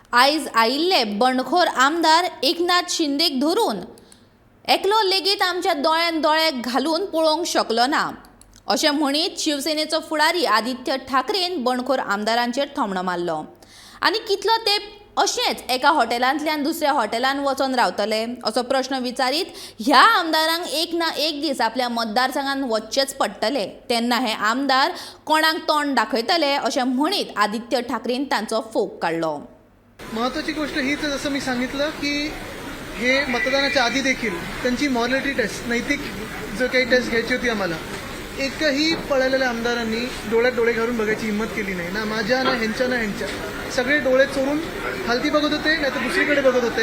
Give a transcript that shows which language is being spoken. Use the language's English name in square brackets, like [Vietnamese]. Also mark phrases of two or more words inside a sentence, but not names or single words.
[Konkani] आयज आयिल्ले बंडखोर आमदार एकनाथ शिंदेक धरून एकलो लेगीत आमच्या दोळ्यान दोळे घालून पळोवंक शकलो ना अशें म्हणीत शिवसेनेचो फुडारी आदित्य ठाकरेन बंडखोर आमदारांचेर थोमणो मारलो आनी कितलो तेंप अशेंच एका हॉटेलांतल्यान दुसऱ्या हॉटेलांत वचोन रावतले असो प्रश्न विचारीत ह्या आमदारांक एक ना एक दीस आपल्या मतदारसंघांत वचचेच पडटले तेन्ना हे आमदार कोणाक तोंड दाखयतले अशें म्हणीत आदित्य ठाकरेन तांचो फोग काडलो. [Marathi] महत्त्वाची गोष्ट हीच आहे, जसं मी सांगितलं की हे मतदानाच्या आधी देखील त्यांची [English] morality test, [Marathi] नैतिक जो काही टेस्ट घ्यायची होती आम्हाला, एकही पळालेल्या आमदारांनी डोळ्यात डोळे घालून बघायची हिंमत केली नाही. ना माझ्या ना ह्यांच्या ना ह्यांच्या. सगळे डोळे चोरून खालती बघत होते, नाही तर दुसरीकडे बघत होते.